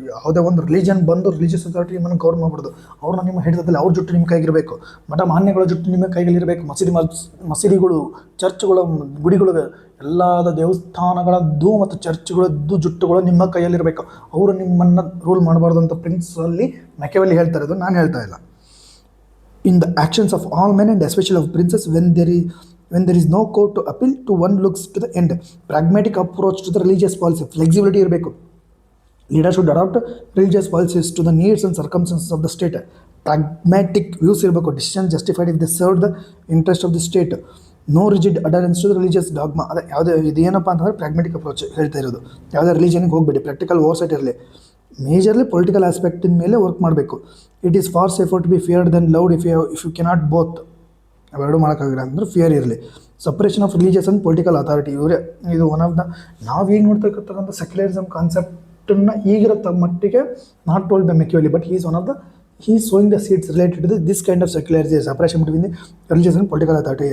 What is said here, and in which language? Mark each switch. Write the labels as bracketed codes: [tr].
[kn] ಯಾವುದೇ ಒಂದು ರಿಲಿಜನ್ ಬಂದು ರಿಲಿಜಿಯಸ್ ಅಥಾರಿಟಿ ನಿಮ್ಮನ್ನು ಗೌರ್ ಮಾಡ್ಬಿಡೋದು. ಅವ್ರನ್ನ ನಿಮ್ಮ ಹಿಡಿತದಲ್ಲಿ ಅವ್ರ ಜುಟ್ಟು ನಿಮ್ಮ ಕೈಗಿರಬೇಕು. ಮಠ ಮಾನ್ಯಗಳ ಜುಟ್ಟು ನಿಮ್ಮ ಕೈಗಲ್ಲಿರಬೇಕು. ಮಸೀದಿಗಳು, ಚರ್ಚ್ಗಳು, ಗುಡಿಗಳು, ಎಲ್ಲದ ದೇವಸ್ಥಾನಗಳದ್ದು ಮತ್ತು ಚರ್ಚ್ಗಳದ್ದು ಜುಟ್ಟುಗಳು ನಿಮ್ಮ ಕೈಯಲ್ಲಿರಬೇಕು. ಅವರು ನಿಮ್ಮನ್ನು ರೂಲ್ ಮಾಡಬಾರ್ದು ಅಂತ ಪ್ರಿನ್ಸಲ್ಲಿ ಮೆಕೆವೆಲ್ಲಿ ಹೇಳ್ತಾರೆ. ಅದು ನಾನು ಹೇಳ್ತಾ ಇಲ್ಲ. [en] In the actions of all men and especially of princes, when there is no court to appeal to, one looks to the end. Pragmatic approach to the religious policy, flexibility [kn] ಇರಬೇಕು. [en] Leaders should adopt religious policies to the needs and circumstances of the state. Pragmatic views [kn] ಇರಬೇಕು. [en] Decisions justified if they serve the interest of the state. No rigid adherence to the religious dogma. [kn] ಅದೇ ಯಾವುದೇ ಇದೇನಪ್ಪ ಅಂತಂದರೆ ಪ್ರಾಗ್ಮೆಟಿಕ್ approach ಹೇಳ್ತಾ ಇರೋದು. ಯಾವುದೇ ರಿಲಿಜನ್ಗೆ ಹೋಗಬೇಡಿ. Practical oversight ಇರಲಿ. ಮೇಜರ್ಲಿ ಪೊಲಿಟಿಕಲ್ ಆಸ್ಪೆಕ್ಟಿನ ಮೇಲೆ ವರ್ಕ್ ಮಾಡಬೇಕು. [en] It is far safer to be feared than loved if you cannot both. [kn] ಅವೆರಡು ಮಾಡೋಕ್ಕಾಗಿಲ್ಲ ಅಂದ್ರೆ ಫಿಯರ್ ಇರಲಿ. [en] suppression of religious and political authority, ಇವರೇ ಇದು one of the [kn] ನಾವು ಈಗ ನೋಡ್ತಕ್ಕಂಥ ಸೆಕ್ಯುಲರಿಸಮ್ ಕಾನ್ಸೆಪ್ಟನ್ನು ಈಗಿರೋ ಮಟ್ಟಿಗೆ [en] Not told by Machiavelli, but is one of the sowing the seeds related to this kind of secularization, separation between the religious and political authority.